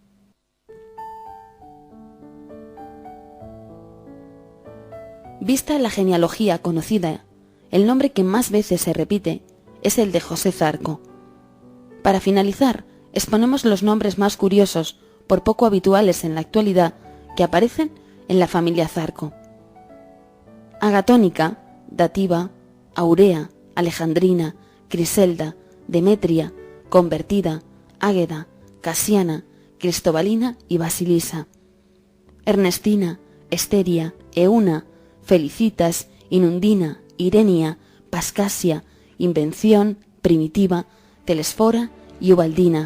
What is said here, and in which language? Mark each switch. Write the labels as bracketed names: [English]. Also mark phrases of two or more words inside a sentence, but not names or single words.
[Spanish] Vista la genealogía conocida, el nombre que más veces se repite es el de José Zarco. Para finalizar, exponemos los nombres más curiosos, por poco habituales en la actualidad, que aparecen en la familia Zarco. Agatónica, Dativa, Aurea, Alejandrina, Criselda, Demetria, Convertida, Águeda, Casiana, Cristobalina y Basilisa. Ernestina, Esteria, Euna, Felicitas, Inundina, Irenia, Pascasia, Invención, Primitiva, Telesfora y Ubaldina.